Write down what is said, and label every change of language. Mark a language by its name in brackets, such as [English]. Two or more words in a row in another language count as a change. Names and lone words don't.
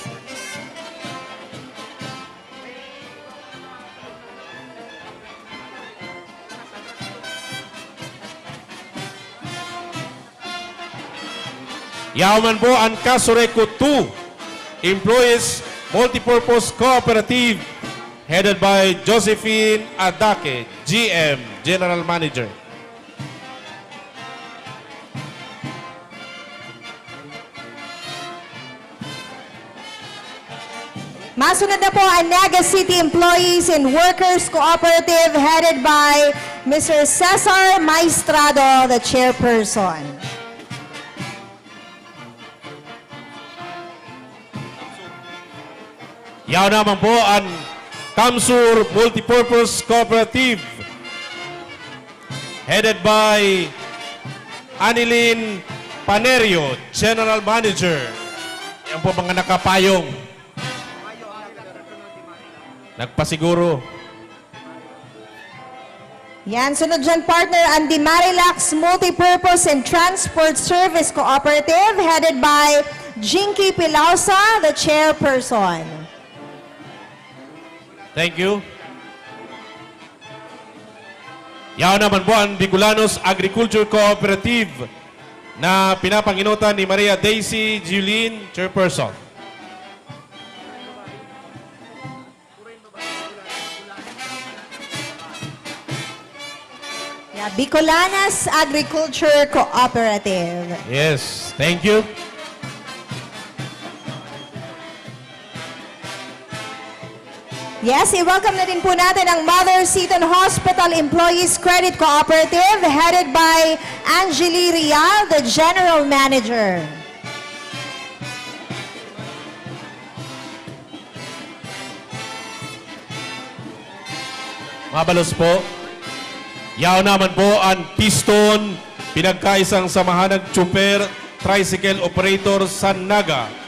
[Bikol] Yaon man po ang Kasureco 2 Employees Multipurpose Cooperative [English] headed by [Bikol] Josephine Adake, [English] GM, General Manager. [Bikol] Masunod na po ang Naga City Employees and Workers Cooperative [English] headed by Mr. Cesar Maestrado, the chairperson. [Bikol] Yaw naman po ang Kamsur Multipurpose Cooperative [English] headed by [Bikol] Anilin Panerio, [English] General Manager. [Bikol] Yan po mga nakapayong. Nagpasiguro. Yan, sunod dyan partner ang Di Marilax Multipurpose and Transport Service Cooperative [English] headed by [Bikol] Jinky Pilausa, [English] the chairperson. Thank you. [Bikol] Yaw naman po ang Bicolanos Agriculture Cooperative na pinapanginutan ni Maria Daisy Julene, chairperson. Bicolanas Agriculture Cooperative. [English] Yes, thank you. [Filipino] Yes, i-welcome na din po natin ang Mother Seton Hospital Employees Credit Cooperative [English] headed by [Filipino] Angeli Rial, [English] the General Manager. [Bikol] Mabalos po. Yaw naman po ang Piston, pinagkaisang samahan ng Chuper Tricycle Operator sa Naga.